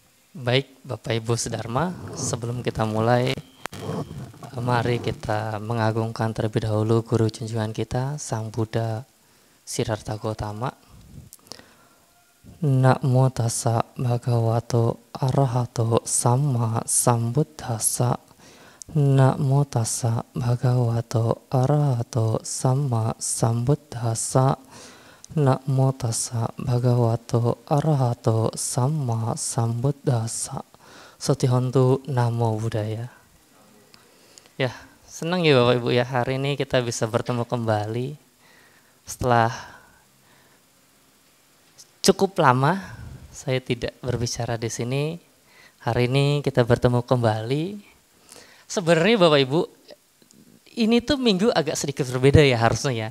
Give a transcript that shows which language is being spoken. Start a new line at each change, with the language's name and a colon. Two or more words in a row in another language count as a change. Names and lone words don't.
Indonesian: Baik, Bapak Ibu Sedharma, sebelum kita mulai, mari kita mengagungkan terlebih dahulu Guru junjungan kita, Sang Buddha Siddhartha Gautama.
Pali: Namo tassa bhagavato arahato samma sambuddhassa. Namo tassa bhagavato arahato samma sambuddhassa. Namo tassa bhagavato arahato samma sambuddhassa. Sotihontu Namo Buddhaya.
Indonesian: Ya, senang ya Bapak Ibu ya, hari ini kita bisa bertemu kembali setelah cukup lama saya tidak berbicara di sini. Hari ini kita bertemu kembali. Sebenarnya Bapak Ibu, ini tuh minggu agak sedikit berbeda ya harusnya ya.